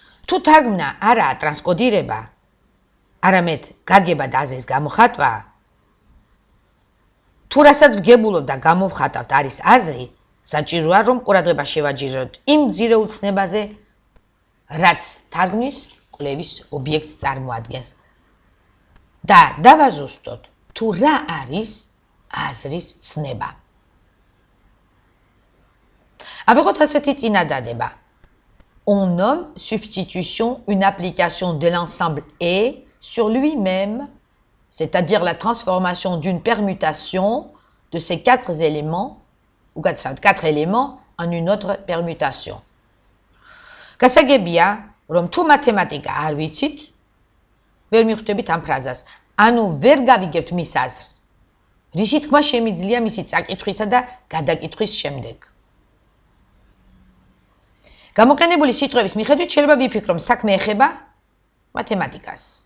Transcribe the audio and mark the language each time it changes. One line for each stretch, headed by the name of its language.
Georgian: თუ თარგმნა არაა ტრანსკოდირება, არამედ გაგება და აზრის გამოხატვა, თუ რასაც ვგებულობ და გამოვხატავთ არის აზრი, საჭიროა რომ ყურადღება შევაჯიროთ იმ მძიმე უცნებაზე, რაც თარგმნის კვლევის ობიექტს წარმოადგენს და დავაზუსტოთ თუ რა არის აზრის ცნება. ავიღოთ ასეთი წინადადება.
French: On nomme substitution une application de l'ensemble E sur lui-même, c'est-à-dire la transformation d'une permutation de ces quatre éléments en une autre permutation.
Georgian: Გასაგებია, რომ თუ მათემატიკა არ ვიცით, ვერ მიხვდებით ამ ფრაზას, ანუ ვერ გავიგებთ მის აზრს. რისი თქმა შემიძლია მისი წაკითხვისა და გადაკითხვის შემდეგ. გამოყენებული სიტყვების მიხედვით შეიძლება ვიფიქროთ, საქმე ეხება მათემატიკას.